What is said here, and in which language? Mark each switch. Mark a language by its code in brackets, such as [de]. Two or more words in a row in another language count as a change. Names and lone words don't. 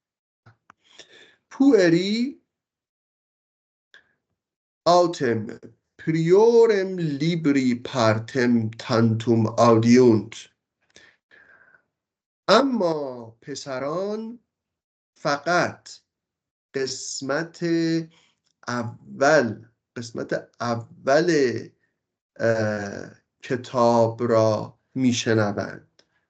[la] Pueri autem priorem libri partem tantum audiunt. [fa] اما پسران فقط قسمت اول کتاب را میشنوند.